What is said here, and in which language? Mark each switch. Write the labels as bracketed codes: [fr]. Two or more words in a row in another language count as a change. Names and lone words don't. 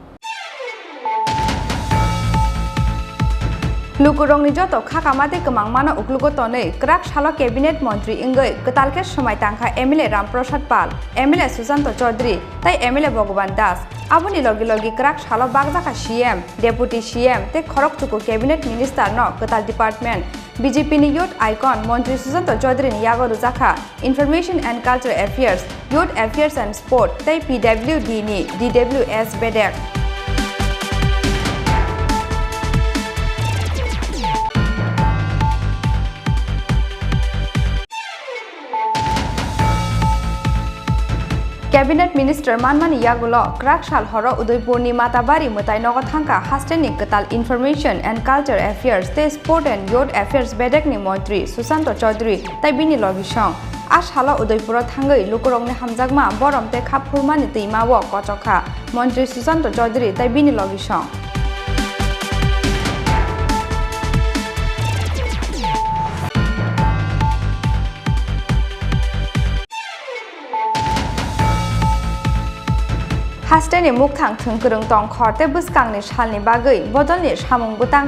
[trp] Lukurong ni joto khakamate kemangmana uklugo tonei krak shalo cabinet montri ingoi ketalke somai tangkha MLA Ramprasad Pal MLA Susanto Chaudhary tai MLA Bhagwan Das aboni logi logi krak shalo bagjaka [en] CM deputy CM [trp] te khorok chuku [en] cabinet minister [trp] no ketal department BJP ni [en] youth icon [trp] montri Susanto Chaudhary ni yago rujaka [en] information and cultural affairs youth affairs and sport [trp] tai PWD ni DWS bedek [en] Cabinet Minister [trp] Manmani Yagulo, Krakshal Horo Udaipurni Matabari Mutai Nogothangka Hasteni Katal [en] Information and Culture Affairs, [trp] Te [en] Sport and Youth Affairs [trp] Bedekni Montri, Susanto Chaudhary, Taibini Logishong, Ash Hala Udaipura Tangai, Lukurongni Hamzagma, Borom Te Kapurmani Timawo, Kochoka, Montri Susanto Chaudhary, Taibini Logishong. Hasteni Mukthang Thungkurung Tong Khorte Buskangni Shalni Bagai, Bodolni Shamung Butang